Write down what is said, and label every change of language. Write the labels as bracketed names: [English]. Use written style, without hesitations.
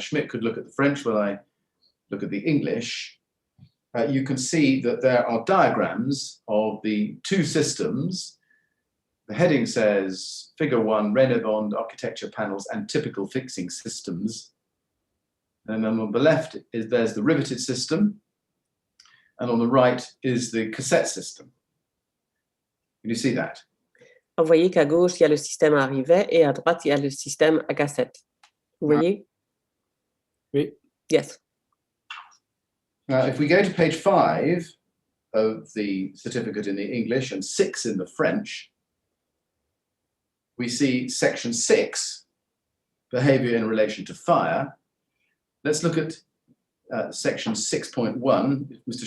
[English] Schmidt could look at the French while I look at the English, you can see that there are diagrams of the two systems. The heading says Figure 1, Reynabond architecture panels and typical fixing systems. And then on the left there's the riveted system. And on the right is the cassette system. Can you see that? [French] Vous voyez qu'à gauche, il y a le système à rivet et à droite, il y a le système à cassette. Vous voyez? oui. [English] Yes. Now, if we go to page 5 of the certificate in the English and 6 in the French, we see section 6, behavior in relation to fire. Let's look at section 6.1. If Mr.